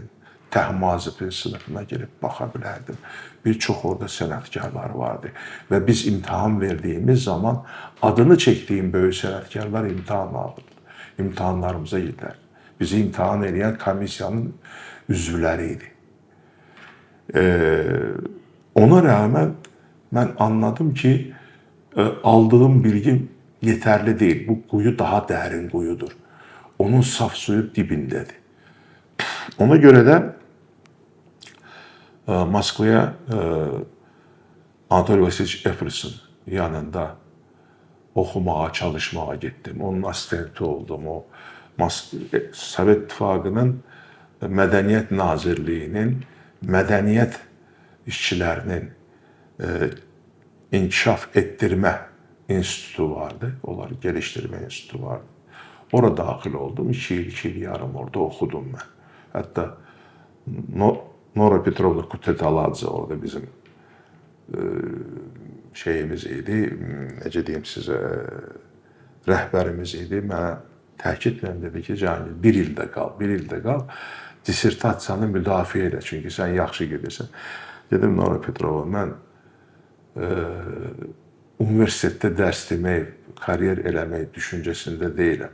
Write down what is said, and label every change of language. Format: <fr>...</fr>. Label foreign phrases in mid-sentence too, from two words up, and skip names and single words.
<az>Təhmazipin sınıfına girib baxa bilərdim. Bir çox orada sənətkarlar vardı. Və biz imtahan verdiyimiz zaman adını çəkdiyim böyük sənətkarlar imtahan alırdı.</az> <tr>İmtahanlarımıza giderdi.</tr> <az>Bizi imtahan edən komissiyanın üzvləri idi.</az> <tr>Ona rağmen ben anladım ki aldığım bilgi yeterli değil. Bu kuyu daha derin kuyudur. Onun saf suyu dibindedir. Ona göre de Moskvaya Anatoliy Vasilievich Efres'in yanında</tr> <az>oxumağa, çalışmağa</az> <tr>gittim.</tr> <az>Onun asistenti oldum. O Sovet İttifaqının Mədəniyyət Nazirliyinin mədəniyyət işçilərinin</az> <tr>inkişaf ettirme enstitüsü vardı. Onları geliştirme enstitüsü vardı.</tr> <az>Orada daxil oldum.</az> <tr>2 yıl, 2 yıl yarım orada okudum ben.</tr> <az>Hatta Nora Petrovna Kutetaladze orada bizim şeyimiz idi, necə deyim sizə, rəhbərimiz idi. Mənə təkidlə dedi ki, Cahangir, bir ildə qal, dissertasiyanı müdafiə edə, çünki sən yaxşı gedirsən. Dedim, Nora Petrovna, mən universitetdə dərs demək, kariyer eləmək düşüncəsində deyiləm.</az>